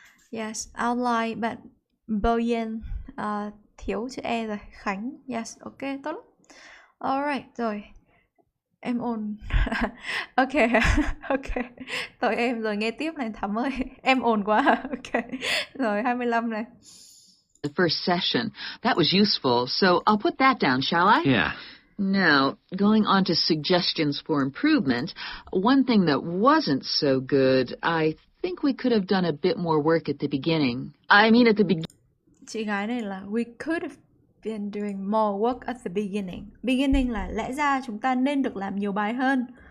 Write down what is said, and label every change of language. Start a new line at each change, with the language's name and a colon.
Vietnamese: Yes, outline, bạn Boyen, thiếu chữ E rồi. Khánh, yes, ok, tốt lắm. Alright, rồi. Em ồn. Ok, ok. Tội em rồi, nghe tiếp này Thắm ơi. Em ồn quá. Ok. Rồi, 25 này.
English: the first session. That was useful, so I'll put that down, shall I? Yeah. Now, going on to suggestions for improvement, one thing that wasn't so good, I think we could have done a bit more work at the beginning. I mean at the beginning.
Vietnamese: Chị gái này là
English: we could have been doing more work at the beginning.
Vietnamese: Beginning là lẽ ra chúng ta nên được làm nhiều bài hơn.